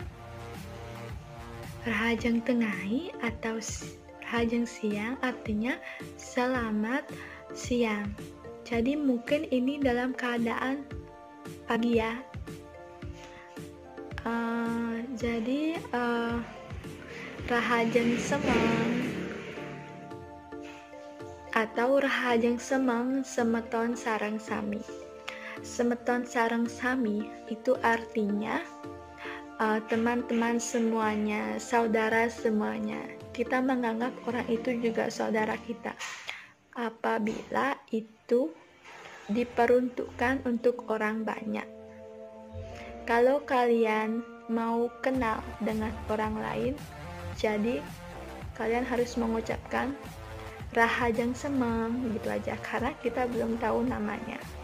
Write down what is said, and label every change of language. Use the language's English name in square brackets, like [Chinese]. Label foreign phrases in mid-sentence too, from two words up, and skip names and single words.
[Balinese] Rahajeng Tengahi [Indonesian] atau [Balinese] Rahajeng Siang [Indonesian] artinya selamat siang. Jadi mungkin ini dalam keadaan pagi ya. Jadi [Balinese] Rahajeng Semang [Indonesian] atau [Balinese] Rahajeng Semang semeton sareng sami. Semeton sareng sami [Indonesian] itu artinya teman-teman semuanya, saudara semuanya. kita menganggap orang itu juga saudara kita apabila itu diperuntukkan untuk orang banyak. Kalau kalian mau kenal dengan orang lain, jadi kalian harus mengucapkan [Balinese] Rahajang Semeng [Indonesian] gitu aja, karena kita belum tahu namanya.